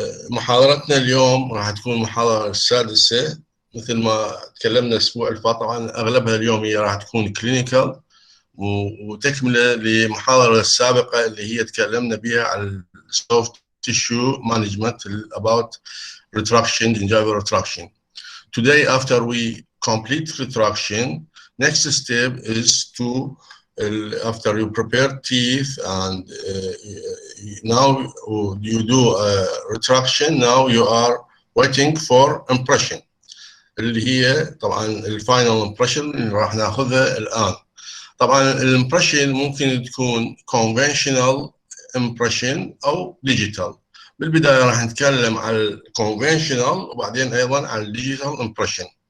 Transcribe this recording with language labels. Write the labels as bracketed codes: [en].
[ar] محاضرتنا اليوم راح تكون المحاضرة السادسة مثل ما تكلمنا الأسبوع اللي فات. طبعا أغلبها اليوم هي راح تكون كلينيكال وتكملة للمحاضرة السابقة اللي هي تكلمنا بها على السوفت tissue management about retraction, gingival retraction. [en] Today, after we complete retraction, next step is to after you prepare teeth and now you do retraction, now you are waiting for impression اللي هي طبعا الفاينل impression اللي راح ناخذها الان. [ar] طبعا الامبريشن ممكن تكون conventional impression او digital. بالبدايه راح نتكلم عن الكونفنشنال وبعدين ايضا عن الديجيتال امبريشن.